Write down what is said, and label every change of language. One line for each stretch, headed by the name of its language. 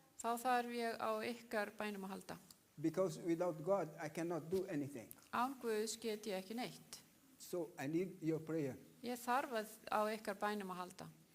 Icelandic: þá þarf ég á ykkar bænum að halda.
English: Because without God, I cannot do anything.
Icelandic: Án Guðs get ég ekki neitt.
English: So I need your prayer.
Icelandic: Ég þarf á ykkar bænum að halda.